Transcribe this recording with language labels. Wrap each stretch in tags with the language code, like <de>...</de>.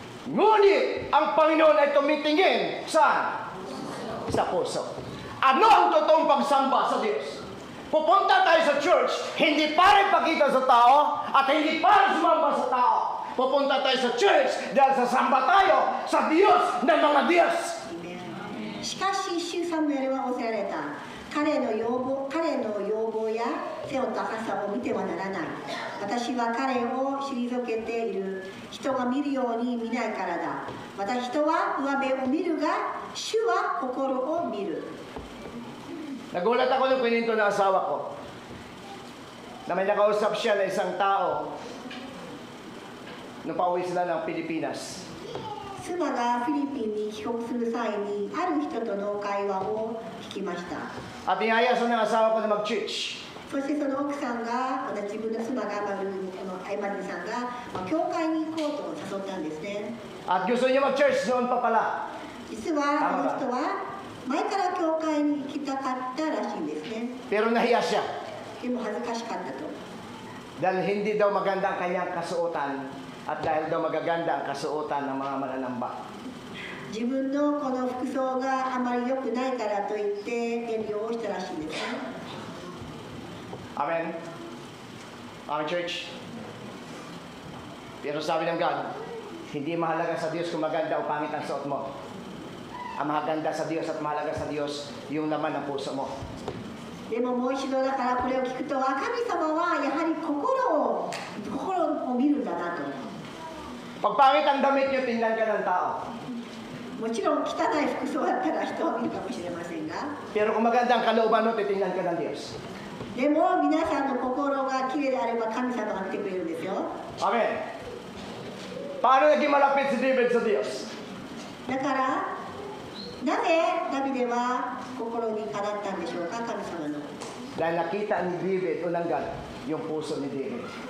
<tl>Ngunit ang Panginoon ay tumitingin saan? Sa puso. Ano ang totoong pagsamba sa Diyos? Pupunta tayo sa church, hindi para ipakita sa tao at hindi para sumamba sa tao. Pupunta tayo sa church dahil sasamba tayo sa Diyos ng mga Diyos.</tl> <ja>しかし主サムエルは仰せられた。彼の要望や背の高さを見てはならない。私は彼を退けている。人が見るように見ないからだ。人は上辺を見るが、主は心を見る。</ja> <tl>Nagulat ako nung kininto ng asawa ko na may nakausap siya na isang tao nung pauwi sila ng Pilipinas.</tl> <ja>妻がフィリピンに帰国する際にある人との会話を聞きました。</ja> <tl>At niyaya sa ng asawa ko na mag-church.</tl> <ja>そしてその奥さんが、自分の妻がエマリンさんが教会に行こうと誘ったんですね。</ja> <tl>At gusto niya mag-church noon pa pala.</tl> <ja>実はこの人は前から教会に行きたかったらしいんですね。</ja> <tl>Pero nahiya siya.</tl> <ja>でも恥ずかしかったと。</ja> <tl>Dahil hindi daw maganda ang kanyang kasuotan at dahil daw magaganda ang kasuotan ng mga mananamba.</tl> <ja>自分のこの服装があまり良くないからといって遠慮をしたらしいんですね。</ja> <en>Amen? Amen, church?</en> <tl>Pero sabi ng God, hindi mahalaga sa Diyos kung maganda o pangit ang suot mo. Ang mahaganda sa Diyos at mahalaga sa Diyos yung laman ng puso mo.</tl> <ja>でももう一度だからこれを聞くと、神様はやはり心を見るんだなと。</ja> <tl>Pag pangit ang damit nyo, tingnan ka ng tao.</tl> <ja>もちろん汚い服装だったら人を見るかもしれませんが、</ja> <tl>Pero kung maganda ang kalooban mo, titingnan ka ng Diyos.</tl> <ja>でも皆さんの心がきれいであれば神様が見てくれるんですよ。</ja> <tl>Amen. Paano naging malapit si David sa Diyos?</tl> <ja>だからなぜダビデは心にかなったんでしょうか、神様の。</ja> <tl>Dahil nakita ni David, unang God, yung puso ni David.</tl>